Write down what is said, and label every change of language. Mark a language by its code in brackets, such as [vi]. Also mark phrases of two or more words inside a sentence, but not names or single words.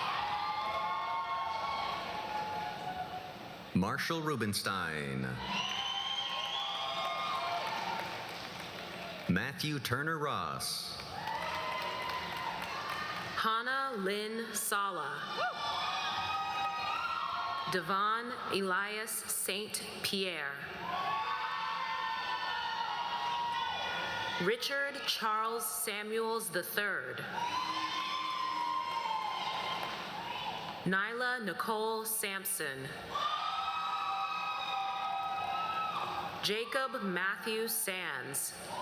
[en] Marshall Rubenstein. Matthew Turner Ross. Hannah Lynn Sala. Devon Elias St. Pierre. Richard Charles Samuels III. Nyla Nicole Sampson. Jacob Matthew Sands.